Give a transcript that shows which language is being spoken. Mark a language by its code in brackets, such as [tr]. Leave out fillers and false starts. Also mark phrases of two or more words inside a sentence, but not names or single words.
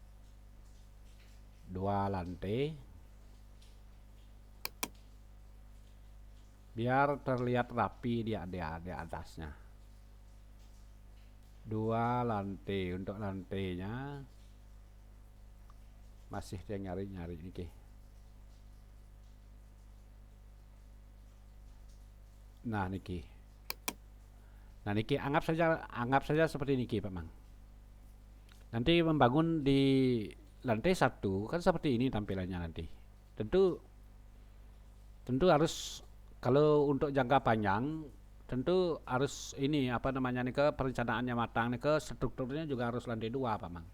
[id] 2 lantai biar terlihat rapi di atasnya. 2 lantai. Untuk lantainya masih dia nyari-nyari niki. Nah niki. Nah niki anggap saja seperti niki Pak Mang. Nanti membangun di lantai 1 kan seperti ini tampilannya nanti. Tentu harus, kalau untuk jangka panjang tentu harus ini apa namanya nih, ke perencanaannya matang nih, ke strukturnya juga harus lantai 2 Pak Mang.